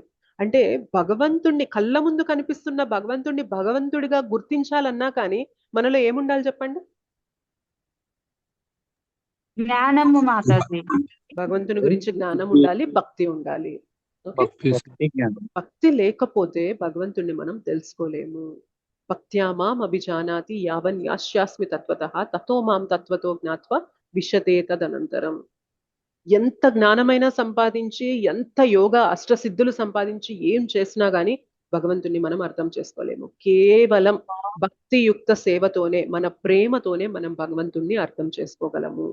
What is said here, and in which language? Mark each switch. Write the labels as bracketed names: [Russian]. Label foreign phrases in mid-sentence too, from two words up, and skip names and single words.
[Telugu] అంటే భగవంతుణ్ణి కళ్ళ ముందు కనిపిస్తున్న భగవంతుణ్ణి భగవంతుడిగా గుర్తించాలన్నా కానీ మనలో ఏముండాలి చెప్పండి? జ్ఞానము మాతాజీ. భగవంతుని గురించి జ్ఞానం ఉండాలి, భక్తి ఉండాలి. భక్తి లేకపోతే భగవంతుణ్ణి మనం తెలుసుకోలేము. [Sanskrit] భక్త్యా మాం అభిజానాతి యావన్ యాస్యాస్మి తత్వతః తతో మాం తత్వతో జ్ఞాత్వా విశతే తదనంతరం. [Telugu] ఎంత జ్ఞానమైనా సంపాదించి, ఎంత యోగా అష్టసిద్ధులు సంపాదించి ఏం చేసినా గానీ భగవంతుని మనం అర్థం చేసుకోలేము. కేవలం భక్తియుక్త సేవతోనే, మన ప్రేమతోనే మనం భగవంతుణ్ణి అర్థం చేసుకోగలము.